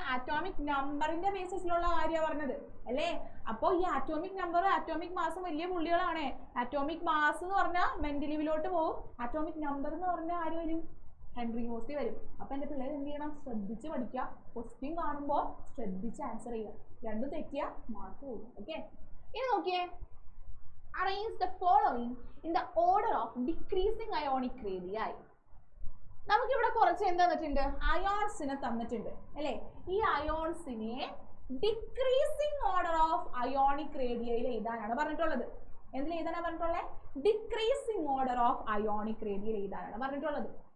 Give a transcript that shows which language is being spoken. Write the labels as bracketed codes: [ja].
[ml] Atomic നമ്പറിന്റെ ബേസിസിലുള്ള കാര്യമാണ് പറഞ്ഞത് അല്ലേ? അപ്പോൾ ഈ ആറ്റോമിക് നമ്പറും ആറ്റോമിക് മാസും വലിയ പുള്ളികളാണ്. ആറ്റോമിക് മാസ് എന്ന് പറഞ്ഞാൽ മെൻഡലീവിലോട്ട് പോകും. ആറ്റോമിക് നമ്പർ എന്ന് പറഞ്ഞാൽ ആര് വരും? ഹെൻറി മോസ്ലി വരും. അപ്പൊ എന്റെ പിള്ളേർ എന്ത് ചെയ്യണം? ശ്രദ്ധിച്ച് പഠിക്കുക. ക്വസ്റ്റ്യൻ കാണുമ്പോൾ ശ്രദ്ധിച്ച് ആൻസർ ചെയ്യുക. രണ്ടും തെറ്റിയ മാർക്ക് പോകും. ഓക്കെ, ഇനി നോക്കിയേ. [en] Arrange the following in the order of decreasing ionic radii. [ml] നമുക്കിവിടെ കുറച്ച് എന്താ തന്നിട്ടുണ്ട്? അയോൺസിനെ തന്നിട്ടുണ്ട് അല്ലേ? ഈ അയോൺസിനെ ഡിക്രീസിങ് ഓർഡർ ഓഫ് അയോണിക് റേഡിയയിൽ എഴുതാനാണ് പറഞ്ഞിട്ടുള്ളത്. എന്തിൽ എഴുതാനാണ് പറഞ്ഞിട്ടുള്ളത്? ഡിക്രീസിങ് ഓർഡർ ഓഫ് അയോണിക് റേഡിയയിൽ എഴുതാനാണ് പറഞ്ഞിട്ടുള്ളത്.